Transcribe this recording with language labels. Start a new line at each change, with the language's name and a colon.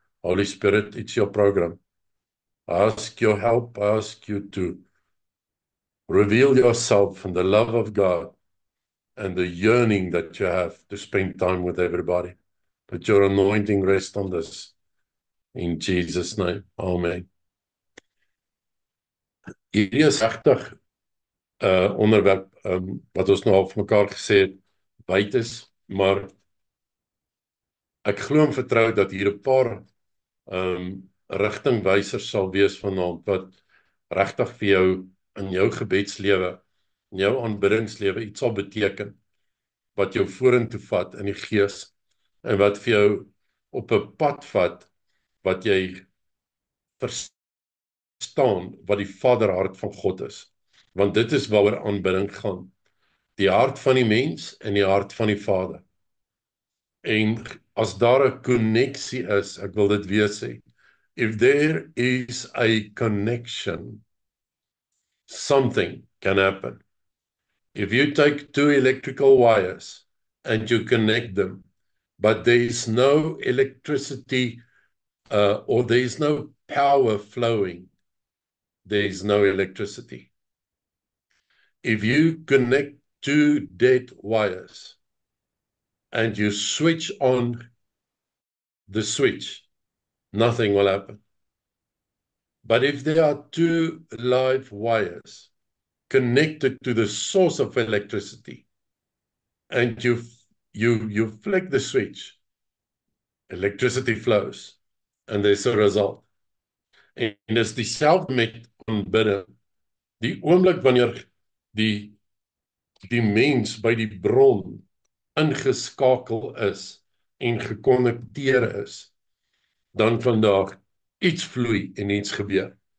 English: Holy Spirit, it's your program. I ask your help. I ask you to reveal yourself and the love of God and the yearning that you have to spend time with everybody. Let your anointing rest on this. In Jesus' name, amen.
Afrikaans: Hierdie is regtig onderwerp wat ons nou al vir mekaar gesê het, wyd is, maar ek glo en vertrou dat hier 'n paar rigtingwysers sal wees vanaand wat regtig vir jou in jou gebedslewe, in jou aanbiddingslewe iets sal beteken, wat jou vorentoe vat in die gees en wat vir jou op 'n pad vat wat jy verstaan wat die vaderhart van God is. Want dit is waaroor aanbidding gaan. Die hart van die mens en die hart van die Vader. En as daar 'n koneksie is, ek wil dit weer sê,
English: if there is a connection, something can happen. If you take two electrical wires and you connect them, but there is no electricity or there is no power flowing, there is no electricity. If you connect two dead wires and you switch on the switch, nothing will happen. But if there are two live wires connected to the source of electricity and you flick the switch, electricity flows and there's a result.
Afrikaans: En dis dieselfde met aanbidding. Die oomblik wanneer die mens by die bron ingeskakel is en gekonnekteer is, dan vandag iets vloei en iets gebeur.